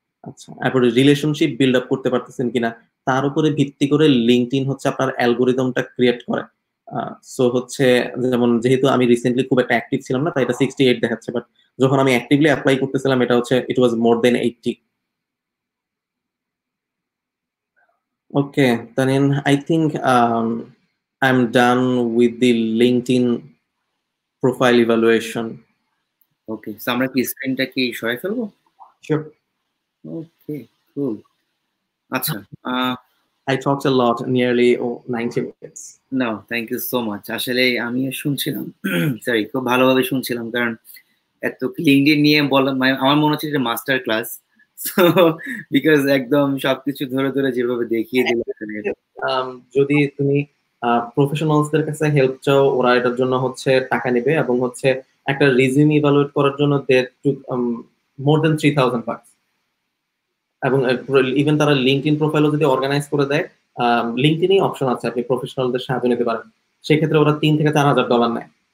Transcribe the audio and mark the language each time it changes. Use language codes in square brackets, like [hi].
[bn] আচ্ছা, তারপরে relationship build up করতে পারতেছেন কিনা, তার উপরে ভিত্তি করে লিঙ্কডইন হচ্ছে আপনার অ্যালগোরিদমটা ক্রিয়েট করে। সো হচ্ছে যেমন যেহেতু আমি রিসেন্টলি খুব একটা অ্যাক্টিভ ছিলাম না, তাই এটা 68 দেখাচ্ছে, বাট যখন আমি অ্যাক্টিভলি অ্যাপ্লাই করতেছিলাম এটা হচ্ছে [en] It was more than 80। Okay, Tanin, I think I'm done with the LinkedIn profile evaluation. [bn] Okay, so আমরা কি স্ক্রিনটা কি সরাই ফেলবো? [en] Sure. [bn] ওকে, কুল। আচ্ছা, [en] I talked a lot, nearly 90 minutes. No, thank you so much. [bn] আসলে আমিও শুনছিলাম, সরি, খুব ভালোভাবে শুনছিলাম, কারণ এত লিঙ্কডইন নিয়ে বললাম, মানে আমার মনে হচ্ছে যে মাস্টার ক্লাস, সো বিকজ একদম সবকিছু ধরে ধরে যেভাবে দেখিয়ে দিল। যদি তুমি প্রফেশনালসদের কাছে হেল্প চাও, ওরা এটার জন্য হচ্ছে টাকা নেবে, এবং হচ্ছে একটা রিজিউম ইভালুয়েট করার জন্য [en] they took more than 3000 bucks, [bn] এবং ইভেন তারা লিঙ্কডইন প্রোফাইলও যদি অর্গানাইজ করে দেয়, লিঙ্কডইনই অপশন আছে আপনি প্রফেশনালদের সাহায্য নিতে পারেন, সেক্ষেত্রে ওরা $3,000 থেকে $4,000 নেয়।